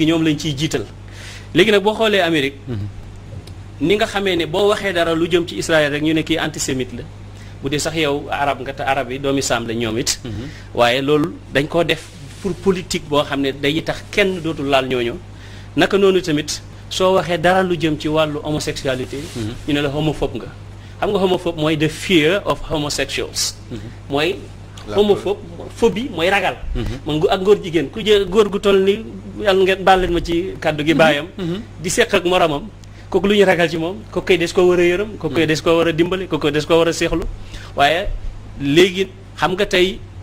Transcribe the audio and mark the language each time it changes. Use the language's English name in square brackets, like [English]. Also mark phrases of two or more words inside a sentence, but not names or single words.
[Wolof] ñoom lañ ciy jiital léegi nag boo xoolee Amérique ni nga xamee ne boo waxee dara lu jëm ci Israël rek ñu ne kii antisémite la bu dee sax yow arab nga te arab yi doomi saam la ñoom it waaye loolu dañ koo def [French] pour politique [Wolof] boo xam ne day tax kenn dootul laal ñooñu naka noonu tamit soo waxee dara lu jëm ci wàllu homosexualité ñu ne la homophobe nga xam nga homophobe mooy [English] the fear of homosexuals [Wolof] mooy [French] homophobe phobie [Wolof] mooy ragal man ak ngóor jigéen ku jë góor gu toll ni yàlla ngeen baal leen ma ci kàddu gi baayam di seq ak moromam kooku lu ñu ragal ci moom kooku koy des koo war a yërëm kooku koy des koo war a dimbali kooku koy des koo war a seexlu waaye léegi xam nga tey